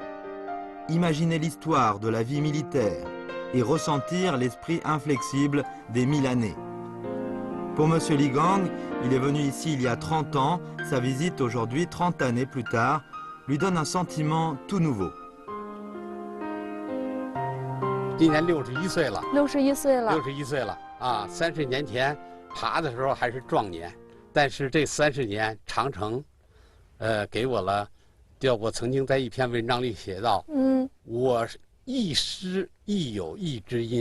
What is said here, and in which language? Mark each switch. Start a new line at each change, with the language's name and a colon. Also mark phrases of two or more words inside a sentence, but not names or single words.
French: Imaginer l'histoire de la vie militaire et ressentir l'esprit inflexible des 1000 années. Pour M. Li Gang, il est venu ici il y a 30 ans. Sa visite aujourd'hui, 30 années plus tard, lui donne un sentiment tout nouveau.
Chinese: 今年61岁了，61岁了，61岁了啊！30年前爬的时候还是壮年，但是这30年长城，给我了，我曾经在一篇文章里写到，我亦师亦友亦知音。